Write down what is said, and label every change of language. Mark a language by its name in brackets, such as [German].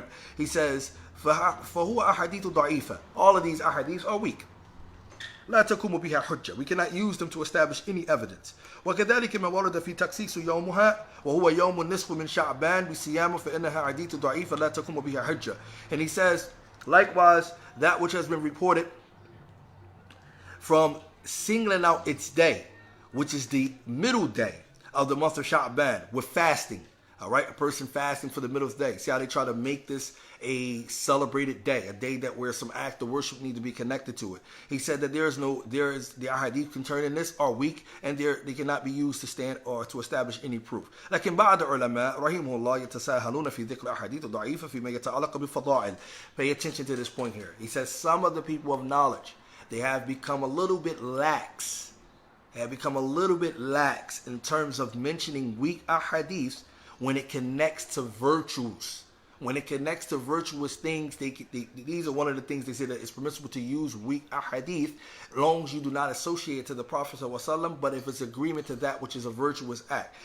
[English] Right. He says, [Arabic] فهو أحاديث ضعيفة. [English] All of these ahadiths are weak. [Arabic] لا تقوم بها حجة. [English] We cannot use them to establish any evidence. [Arabic] وكذلك ما ورد في تخصيص يومها وهو يوم النصف من شعبان بصيام فإنها حديث ضعيفة لا تقوم بها حجة. [English] And he says, likewise, that which has been reported from singling out its day, which is the middle day of the month of Sha'ban, with fasting. All right, a person fasting for the middle of the day. See how they try to make this a celebrated day, a day that where some act of worship need to be connected to it. He said that there is the ahadith contained in this are weak, and they cannot be used to stand or to establish any proof. [Arabic] لكن بعض العلماء رحمه الله يتساهلون في ذكر أحاديث ضعيفة فيما يتعلق بالفضائل. [English] Pay attention to this point here. He says some of the people of knowledge, they have become a little bit lax. They have become a little bit lax in terms of mentioning weak ahadiths when it connects to virtues. When it connects to virtuous things, these are one of the things they say that it's permissible to use weak ahadith as long as you do not associate it to the Prophet ﷺ, but if it's agreement to that which is a virtuous act.